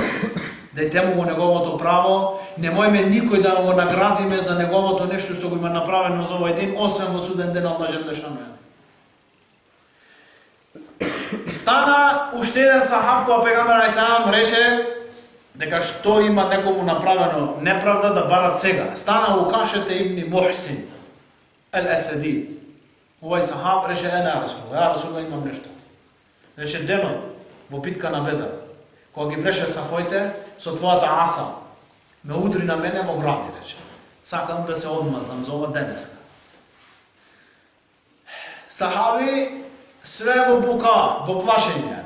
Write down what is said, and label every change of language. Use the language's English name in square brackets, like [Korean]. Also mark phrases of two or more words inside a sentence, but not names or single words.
[Macedonian] Дајте му го неговото право, немојме никој да го наградиме за неговото нешто што го има направено за овој ден, освен во суден ден [Arabic] الله جل شأنه. [Macedonian] И стана уште еден сахаб кога пегамбер [Arabic] عليه السلام [Macedonian] рече дека што има некому направено неправда да барат сега. Стана Укашете ибн Мухсин ал-Асади. Овој сахаб рече, ена [Arabic] رسول الله، رسول الله, [Macedonian] имам нешто. Рече, денот во битка на Бедар, кога ги бреше сафоите со твојата аса, ме удри на мене во гради, рече. Сакам да се одмазнам за ова денеска. Сахаби све во бука, во плашење.